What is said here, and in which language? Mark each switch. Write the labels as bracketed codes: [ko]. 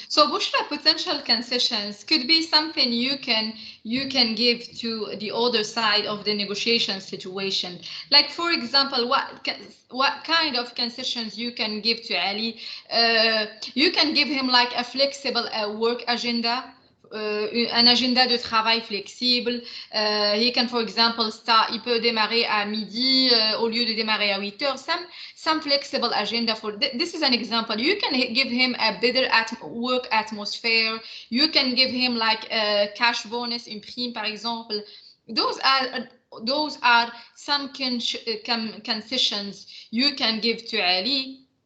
[en] So Bushra, potential concessions could be something you can give to the other side of the negotiation situation. Like, for example, what kind of concessions you can give to Ali? You can give him like a flexible work agenda. [fr] Un agenda de travail flexible. [en] He can, for example, [fr] il peut démarrer à midi au lieu de démarrer à 8 heures. [en] Some flexible agenda for this is an example. You can give him a better work atmosphere. You can give him like a cash bonus, [fr] une prime, par exemple. [en] Those are some concessions you can give to Ali.